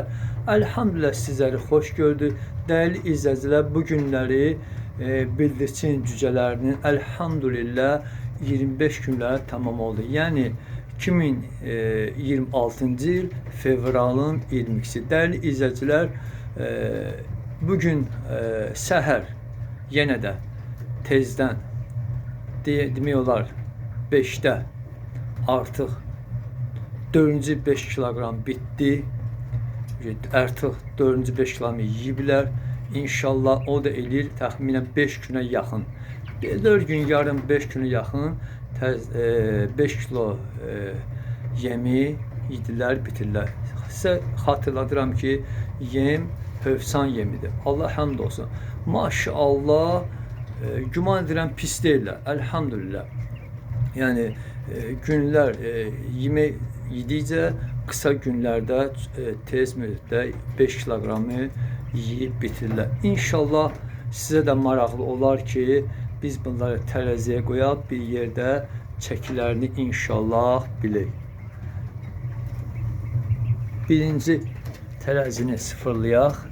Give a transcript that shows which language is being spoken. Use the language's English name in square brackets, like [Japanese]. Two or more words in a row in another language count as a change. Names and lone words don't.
[Turkish] Elhamdülillah sizleri hoş gördük. Değerli izleyiciler, bu günleri bildirçin cücelerinin elhamdülillah 25 günleri tamam oldu. Yani 2026. yıl fevralın 22'si. Değerli izleyiciler, bugün seher yine de tezden [Azerbaijani] demək olar 5'te artıq 4-cü 5 kilogram bitdi. Artıq 4-cü 5 kilogram yeyiblər. İnşallah o da eləyir təxminən 5 günə yaxın. 4 gün yarım 5 günə yaxın 5 kilo yemi yedilər, bitirlər. Sizə xatırladıram ki, yem hövsan yemidir. Allah həmd olsun. Maşallah, güman edirəm pis deyirlər. [Turkish] Elhamdülillah. Yani günler yemek yedikçe kısa günlerde [Azerbaijani] tez müddətdə 5 kilogramı yiyib bitirirlər. İnşallah size de maraqlı olar ki, biz bunları tərəziyə qoyaq, bir yerdə çəkilərini inşallah bilək. Birinci tərəzini sıfırlayaq.